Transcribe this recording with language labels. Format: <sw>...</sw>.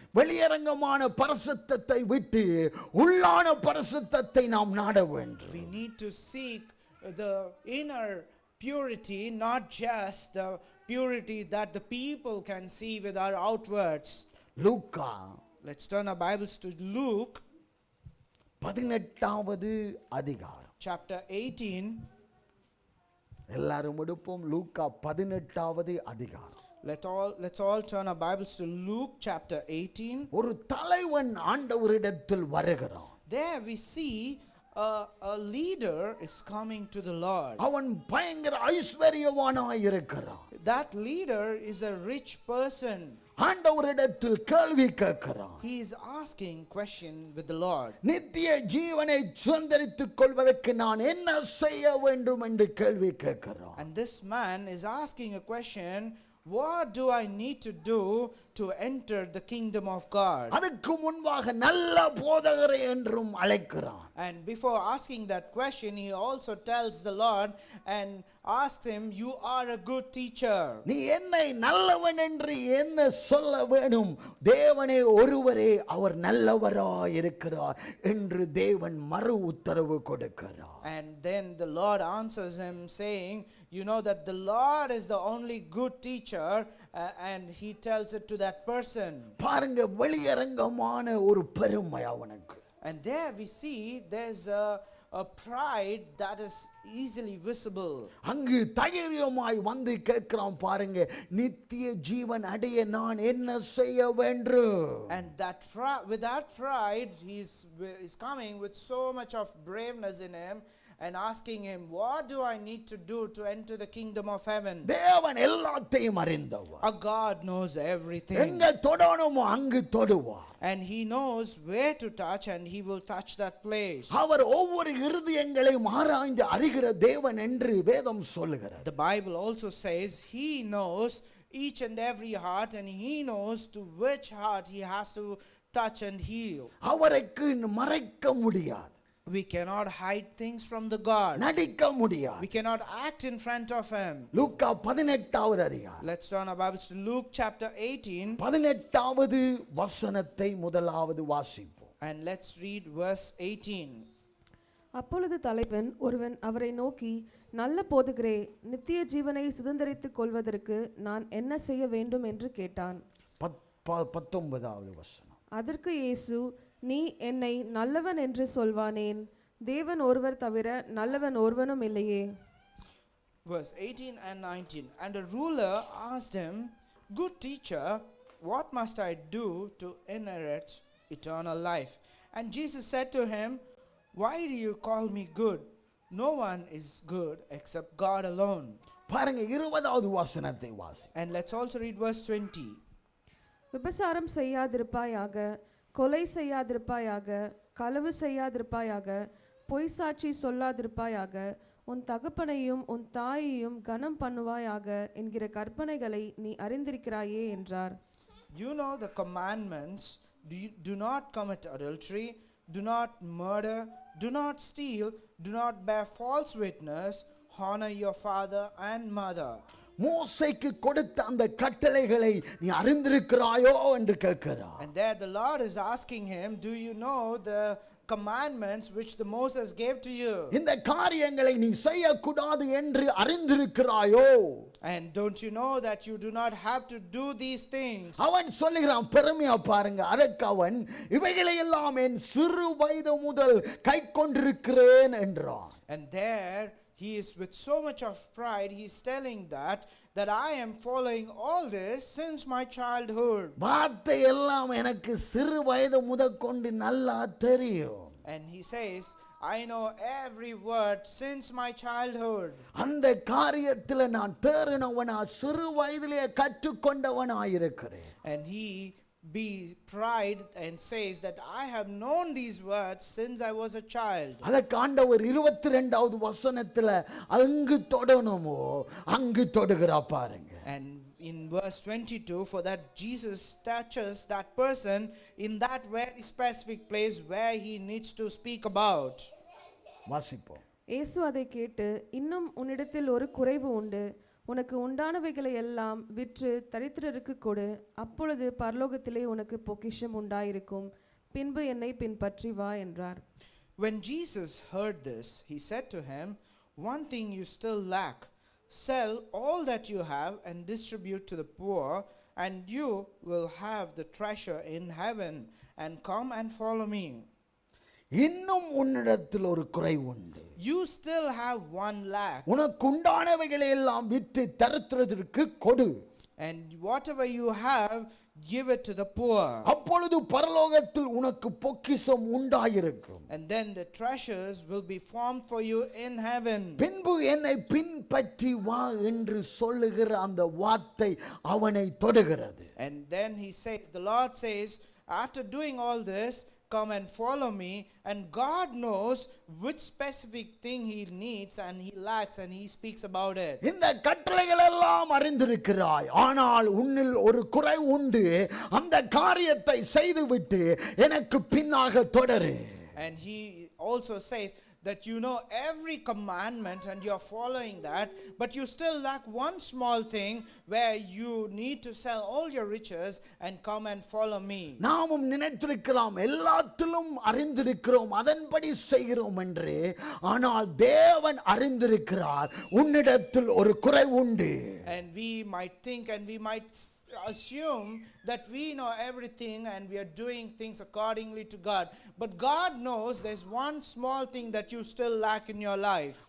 <ta>வெளியரங்கமான பரிசுத்தத்தை விட்டு உள்ளான பரிசுத்தத்தை நாம் நாட வேண்டும்.</ta> <en>We need to seek the inner purity, not just the purity that the people can see with our outwards.</en> <ta>Luca</ta> <en>Let's turn our Bibles to Luke</en> <ta>18வது அதிகாரம்.</ta> <en>chapter 18.</en> <ta>எல்லாரும் எடுப்போம். லூக்கா 18வது அதிகாரம்.</ta> <en>Let's all turn our Bibles to Luke chapter 18.</en> <ta>ஒரு தலைவன் ஆண்டவரிடத்தில் வருகிறான்.</ta> <en>There we see a leader is coming to the Lord.</en> <ta>அவன் பயங்கர ஐஸ்வரியவானாய் இருக்கிறான்.</ta> <en>That leader is a rich person.</en> <ta>ஆண்டவரிடத்தில் கேள்வி கேட்கிறான்.</ta> <en>He is asking question with the Lord.</en> <ta>நித்திய ஜீவனை சுதந்தரித்துக் கொள்வதற்கு நான் என்ன செய்ய வேண்டும் என்று கேள்வி கேட்கிறான்.</ta> <en>And this man is asking a question, what do I need to do to enter the kingdom of God?</en> <ta>அதுக்கு முன்பாக நல்ல போதகரை என்றும் அழைக்கிறான்.</ta> <en>And before asking that question, he also tells the Lord and asks him, you are a good teacher.</en> <ta>நீ என்னை நல்லவன் என்று என்ன சொல்ல வேணும்? தேவனே ஒருவரே அவர் நல்லவராய் இருக்கிறார் என்று தேவன் மறு உத்தரவு கொடுக்கிறார்.</ta> <en>And then the Lord answers him saying, you know that the Lord is the only good teacher, and he tells it to that person.</en> <ta>பாருங்க, வெளியரங்கமான ஒரு பெருமை அவனுக்கு.</ta> <en>And there we see there's a pride that is easily visible.</en> <ta>அங்கு தைரியமாய் வந்து கேட்கிறான். பாருங்க, நித்திய ஜீவன் அடைய நான் என்ன செய்ய வேண்டும்?</ta> <en>And with that pride he's coming with so much of braveness in him and asking him, what do I need to do to enter the kingdom of heaven?</en> <ta>தேவன் எல்லாத்தையும் அறிந்தவர்.</ta> <en>A God knows everything.</en> <ta>எங்க தொடணுமோ அங்கு தொடுவார்.</ta> <en>And he knows where to touch, and he will touch that place.</en> <ta>அவர் ஒவ்வொரு இருதயங்களையும் ஆராய்ந்து அறிகிற தேவன் என்று வேதம் சொல்லுகிறது.</ta> <en>The Bible also says he knows each and every heart, and he knows to which heart he has to touch and heal.</en> <ta>அவருக்கு மறைக்க முடியாது.</ta> <en>We cannot hide things from the God.</en> <ta>நடிக்க முடியாது.</ta> <en>We cannot act in front of him.</en> <ta>லூக்கா 18வது அதிகாரம்.</ta> <en>Let's turn our Bibles to Luke chapter 18.</en> <ta>18வது வசனத்தை முதலாவது வாசிப்போம்.</ta> <en>And let's read verse 18.</en> <ta>அப்பொழுது தலைவன் ஒருவன் அவரை நோக்கி, நல்ல போதகரே, நித்திய ஜீவனை சுதந்தரித்துக் கொள்வதற்கு நான் என்ன செய்ய வேண்டும் என்று கேட்டான். 19வது வசனம். அதற்கு இயேசு, நீ என்னை நல்லவன் என்று சொல்வானேன்? தேவன் ஒருவர் தவிர நல்லவன் ஒருவனும் இல்லையே.</ta> <en>Verse 18 and 19. And the ruler asked him, good teacher, what must I do to inherit eternal life? And Jesus said to him, why do you call me good? No one is good except God alone.</en> <ta>பாருங்க, 20வது வசனத்தை வாசி.</ta> <en>And let's also read verse 20.</en> <ta>விபசாரம் செய்யாதிருப்பாயாக, கொலை செய்யாதிருப்பாயாக, களவு செய்யாதிருப்பாயாக, பொய் சாட்சி சொல்லாதிருப்பாயாக, உன் தகப்பனையும் உன் தாயையும் கனம் பண்ணுவாயாக என்கிற கற்பனைகளை நீ அறிந்திருக்கிறாயே என்றார்.</ta> <en>You know the commandments: do not commit adultery, do not murder, do not steal, do not bear false witness, honor your father and mother.</en> <ta>மோசேக்கு கொடுத்த அந்த கட்டளைகளை நீ அறிந்திருக்கிறாயோ என்று கேட்கிறார்.</ta> <en>And there the Lord is asking him, do you know the commandments which the Moses gave to you?</en> <ta>இந்த காரியங்களை நீ செய்யக்கூடாது என்று அறிந்திருக்கிறாயோ?</ta> <en>And don't you know that you do not have to do these things?</en> <ta>அவன் சொல்லுகிறான், பெருமையா பாருங்க, அதற்கு அவன், இவைகளை எல்லாம் என் சிறு வயது முதல் கை கொண்டிருக்கிறேன் என்றான்.</ta> <en>And there he is with so much of pride, he is telling that I am following all this since my childhood.</en> <ta>வார்த்தை எல்லாம் எனக்கு சிறு வயது முதற்கொண்டு நல்லா தெரியும்.</ta> <en>And he says, I know every word since my childhood.</en> <ta>அந்த காரியத்தில் நான் தேறினவனா, சிறு வயதிலே கற்றுக்கொண்டவனா இருக்கிறேன்.</ta> <en>And he be pride and says that I have known these words since I was a child.</en> <ta>அதற்கு ஆண்டவர் 22வது வசனத்துல அங்கு தொடணுமோ அங்கு தொடுகிறா பாருங்க.</ta> <en>And in verse 22, for that Jesus touches that person in that very specific place where he needs to speak about.</en> <ta>வாசிப்போம். இயேசு அதை கேட்டு, இன்னும் உன்னிடத்தில் ஒரு குறைவு உண்டு. உனக்கு உண்டானவைகளை எல்லாம் விற்று தரித்திரருக்கு கொடு, அப்பொழுது பரலோகத்திலே உனக்கு பொக்கிஷம் உண்டாயிருக்கும். பின்பு என்னை பின்பற்றி வா என்றார்.</ta> <en>When Jesus heard this, he said to him, one thing you still lack. Sell all that you have and distribute to the poor, and you will have the treasure in heaven, and come and follow me.</en> <ta>இன்னும் உன்னிடத்தில் ஒரு குறைவு உண்டு.</ta> <en>You still have one lack.</en> <ta>உனக்கு உண்டானவைகளை எல்லாம் விற்று தரித்திரருக்கு கொடு.</ta> <en>And whatever you have, give it to the poor.</en> <ta>அப்பொழுது பரலோகத்தில் உனக்கு பொக்கிஷம் உண்டாயிருக்கும்.</ta> <en>And then the treasures will be formed for you in heaven.</en> <ta>பின்பு என்னை பின்பற்றி வா என்று சொல்லுகிற அந்த வார்த்தை அவனை தொடுகிறது.</ta> <en>And then he says, the Lord says, after doing all this, come and follow me. And God knows which specific thing he needs and he lacks, and he speaks about it.</en> <ta>இந்த கட்டளைகள் எல்லாம் அறிந்திருக்கிறாய், ஆனால் உன்னில் ஒரு குறை உண்டு. அந்த காரியத்தை செய்துவிட்டு எனக்கு பின்னாக தொடரு.</ta> <en>And he also says that you know every commandment and you are following that, but you still lack one small thing where you need to sell all your riches and come and follow me.</en> <ta>நாமும் நினைத்திருக்கிறோம், எல்லாத்திலும் அறிந்திருக்கிறோம், அதன்படி செய்கிறோம் என்று. ஆனால் தேவன் அறிந்திருக்கிறார், உன்னிடத்தில் ஒரு குறை உண்டு.</ta> <en>And we might think and we might assume that we know everything and we are doing things accordingly to God, but God knows there's one small thing that you still lack in your life.</en>